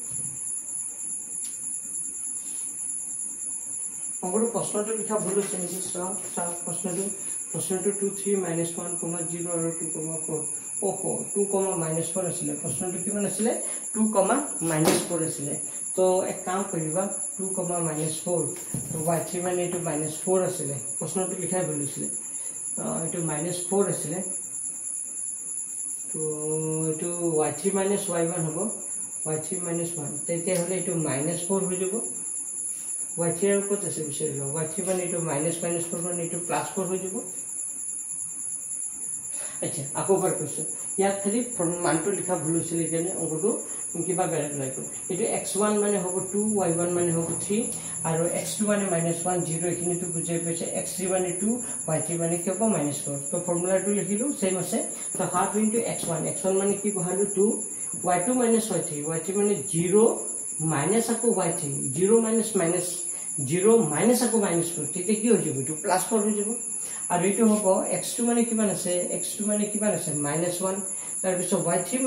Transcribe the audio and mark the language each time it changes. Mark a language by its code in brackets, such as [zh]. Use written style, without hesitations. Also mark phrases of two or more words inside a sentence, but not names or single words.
[as] অংকটো প্ৰশ্নটো লিখা ভুল হৈছে নেকি চাও প্ৰশ্নটো 2 3 -1, 0 আৰু 2, 4 ওহো 2, -4 আছিল প্ৰশ্নটো কিমান আছিল 2, -4 আছিল তো এক কাম কৰিবা 2, -4 তো y3 মানে এটো -4 আছিল প্ৰশ্নটো লিখাই ভুল হৈছিল এটো -4 আছিল তো এটো y3 y1 হ'ব y3 -1 তেতিয়া হলে এটো -4 হৈ যাব y3 [bn] এর কত [as] আছে বিষয় হলো y3 মানে এটো -4 মানে এটো +4 হৈ যাব আচ্ছা আকৌ বার কৈছো ইয়াত খালি মানটো লিখা ভুল হৈছিল কেনে অংকটো কিবা বেলেগ লাগিব এটো x1 মানে হ'ব 2 y1 মানে হ'ব 3 আৰু x2 মানে -1 0 এখিনি তো বুজাই পাইছে x3 মানে 2 y3 মানে কি হ'ব -4 তো ফৰ্মুলাটো লিখিলো সেম আছে তো [en] half into [as] x1 মানে কি বহালো 2 y2 y3 মানে 0 minus আকৌ y3 0 minus 0 minus আকৌ -4 তেতিয়া কি হৈ যাব এটো +4 হৈ যাব আৰু এটো হ'ব x2 মানে কিমান আছে -1 তাৰ পিছত y3